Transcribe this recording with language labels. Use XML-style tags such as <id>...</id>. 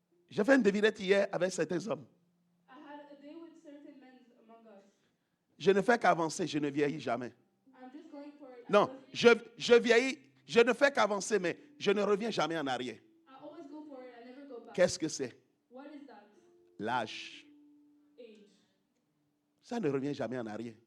<fr>J'ai fait une devinette hier avec certains hommes.</fr> <en>I had a day with certain men among us.</en> <fr>Je ne fais qu'avancer, je ne vieillis jamais.</fr> <en>I'm just going for it.</en> <fr>Non, je vieillis, je ne fais qu'avancer, mais je ne reviens jamais en arrière.</fr> <en>I always go for it. I never go back.</en> <fr>Qu'est-ce que c'est?</fr> <en>What is that?</en> <fr>L'âge.</fr> <en>Age.</en> <fr>Ça ne revient jamais en arrière.</fr>